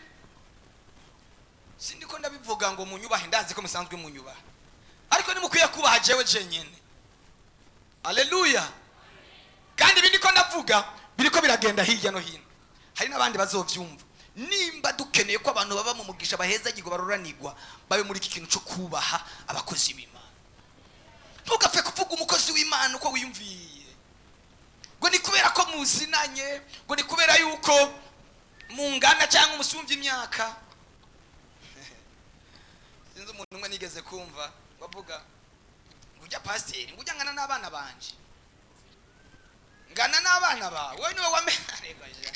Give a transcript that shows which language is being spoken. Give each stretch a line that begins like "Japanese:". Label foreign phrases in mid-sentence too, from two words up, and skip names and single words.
Rundi: Sindiko ndabivuga ngo munyubahe, ndazi ko musanzwe munyubaha, ariko nimukwiye kubaha jewe jenyene. Haleluya. Kandi ibindi ko ndavuga biriko biragenda hirya no hino, hari n'abandi bazovyumva. Nimba dukeneye ko abantu baba mu mugisha bahezagirwa baroranirwa, babe muri iki kintu cyo kubaha abakozi b'Imana. Ntugapfe kuvuga umukozi w'Imana uko wiyumviye, ngo ni kubera ko muzinanye, ngo ni kubera yuko mungana cyangwa umusumvye imyaka. Sinzi umuntu umwe nigeze kumva bavuga ngo ujya pasiteri, ngo ujya ngana n'abana banje, ngana n'abana bawe, wowe niwe wamenye.